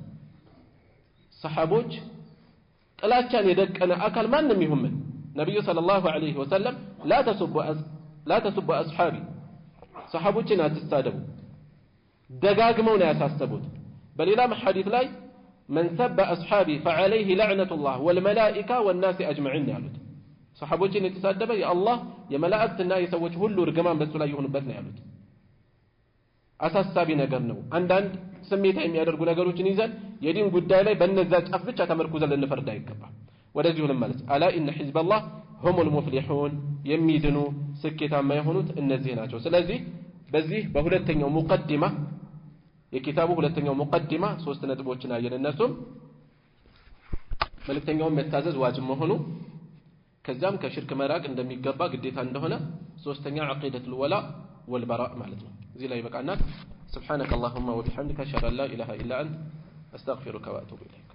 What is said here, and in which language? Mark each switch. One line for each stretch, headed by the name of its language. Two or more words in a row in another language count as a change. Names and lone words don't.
Amharic: ሰሐቦች ጥላቻን የደቀነ አካል ማንንም ይሁን ነብዩ
Arabic: صلى الله عليه وسلم لا تسبوا أصحابي
Amharic: ሰሐቦችን አትሳደቡ ደጋግመው ነው ያሳሰቡት በሌላ ሐዲስ ላይ
Arabic: من سب أصحابي فعليه لعنة الله والملائكة والناس أجمعين
Amharic: ያሉት ሰሐቦችን የተሳደበ የአላህ የመላእክትና የሰዎች ሁሉ ርግማን በሱ ላይ ይሁንበት ነው ያሉት አሳሳቢ ነገር ነው አንዳንድ ስሜታ የሚያደርጉ ነገሮችን ይዘን የዲን ጉዳይ ላይ በእነዛ ጫፍ ብቻ ተመርኩዘን ልንፈርድ አይገባም ወደዚህ ሁሉ ማለት
Arabic: ألا إن حزب الله هم المفلحون
Amharic: የሚድኑ ስኬታማ የሆኑት እነዚህ ናቸው ስለዚህ በዚህ በሁለተኛው ሙቀዲማ የኪታቡ ሁለተኛው ሙቀዲማ ሶስት ነጥቦችን አየን እነሱም መልእክተኛውን መታዘዝ ዋጅብ መሆኑ ከዛም ከሽርክ መራቅ እንደሚገባ ግዴታ እንደሆነ ሶስተኛ
Arabic: عقيدة الولاء والبراء
Amharic: ማለት ነው እዚህ ላይ በቃና
Arabic: سبحانك اللهم وبحمدك اشهد ان لا اله الا انت استغفرك واتوب اليك